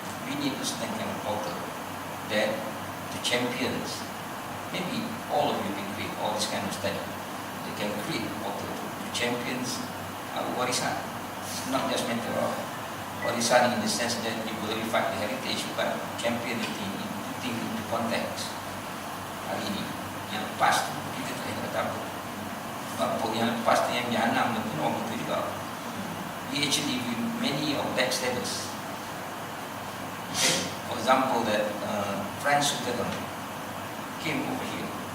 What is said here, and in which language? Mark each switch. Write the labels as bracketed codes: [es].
[en] We need a certain kind of portal that the champions, maybe all of you can create all this kind of study. They can create a portal to champions our warisan. It's not just matter of warisan in the sense that you glorify the heritage, but champion it in putting into context. [ms] Hari ini yang lepas tu kita tak boleh kata apa. Sebab yang lepas tu yang jahanam tu pun orang itu juga. [en] We actually many of backstabbers. Okay? For example, that Franz Sutherland came over here.